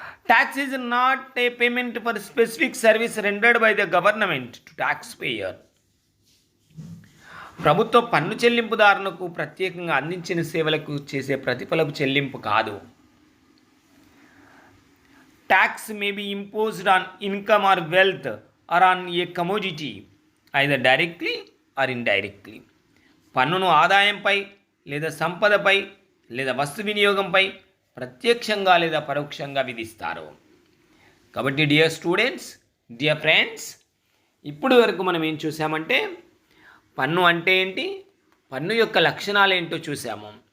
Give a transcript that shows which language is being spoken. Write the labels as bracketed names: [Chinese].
[English] Tax is not a payment for specific service rendered by the government to taxpayer. [Telugu] ప్రభుత్వ పన్ను చెల్లింపుదారులకు ప్రత్యేకంగా అందించిన సేవలకు చేసే ప్రతిఫలపు చెల్లింపు కాదు. [English] Tax may be imposed on income or wealth or on a commodity, either directly or indirectly. [Telugu] పన్నును ఆదాయంపై లేదా సంపదపై లేదా వస్తు వినియోగంపై ప్రత్యక్షంగా లేదా పరోక్షంగా విధిస్తారు. కాబట్టి [English] dear students, dear friends, [Telugu] ఇప్పుడు వరకు మనం ఏం చూసామంటే పన్ను అంటే ఏంటి, పన్ను యొక్క లక్షణాలు ఏంటో చూసాము.